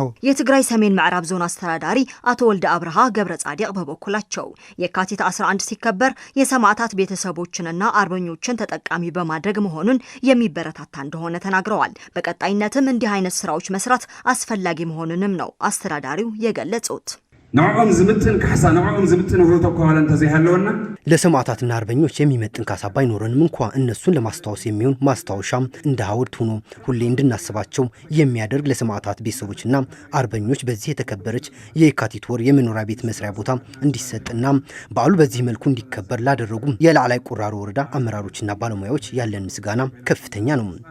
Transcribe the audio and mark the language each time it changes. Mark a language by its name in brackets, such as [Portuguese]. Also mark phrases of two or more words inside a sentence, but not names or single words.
[Amharic] የትግራይ ሰሜን ምዕራብ ዞን አስተዳዳሪ አቶ ወልደ አብርሃ ገብረ ጻዲቅ በበኩላቸው የካቲት 11 ሲከበር የሰማዕታት ቤተሰቦችንና አርበኞችን ተጠቃሚ በማድረግ መሆኑን የሚበረታታ እንደሆነ ተናግረዋል። በቀጣይነትም እንዲህ አይነት ስራዎች መስራት አስፈላጊ መሆኑንም ነው አስተዳዳሪው የገለጹት። [Tigrinya] ንዕኦም ዝምጥን ካሳ ንዕኦም ዝምጥን ህብረቶ ከኋላ እንተዘይ ሃለውና [Amharic] ለሰማዕታትና አርበኞች የሚመጥን ካሳ ባይኖረንም እንኳ እነሱን ለማስታወስ የሚሆን ማስታወሻም እንደ ሐውልት ሆኖ ሁሌ እንድናስባቸው የሚያደርግ ለሰማዕታት ቤተሰቦችና አርበኞች በዚህ የተከበረች የካቲት ወር የመኖሪያ ቤት መስሪያ ቦታ እንዲሰጥና በዓሉ በዚህ መልኩ እንዲከበር ላደረጉ የላዕላይ ቆራሮ ወረዳ አመራሮችና ባለሙያዎች ያለን ምስጋና ከፍተኛ ነው።